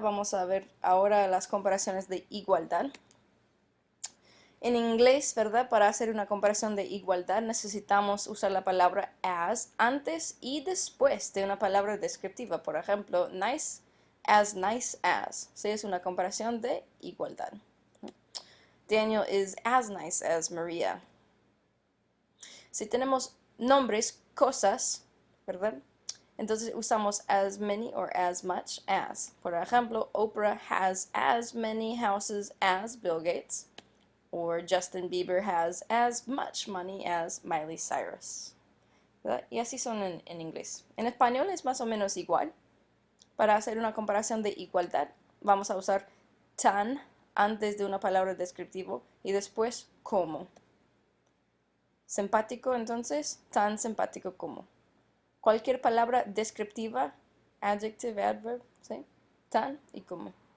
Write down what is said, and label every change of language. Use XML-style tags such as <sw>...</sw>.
<es>Vamos a ver ahora las comparaciones de igualdad. En inglés, ¿verdad? Para hacer una comparación de igualdad necesitamos usar la palabra as antes y después de una palabra descriptiva. Por ejemplo, nice as. Sí, es una comparación de igualdad.</es> <en>Daniel is as nice as Maria.</en> <es>Si tenemos nombres, cosas, ¿verdad? Entonces usamos</es> <en>as many or as much as.</en> <es>Por ejemplo,</es> <en>Oprah has as many houses as Bill Gates. Or Justin Bieber has as much money as Miley Cyrus.</en> <es>¿Verdad? Y así son en inglés. En español es más o menos igual. Para hacer una comparación de igualdad, vamos a usar tan antes de una palabra descriptivo y después como. Simpático, entonces, tan simpático como. Cualquier palabra descriptiva, adjective, adverb, ¿sí? Tan y como.</es>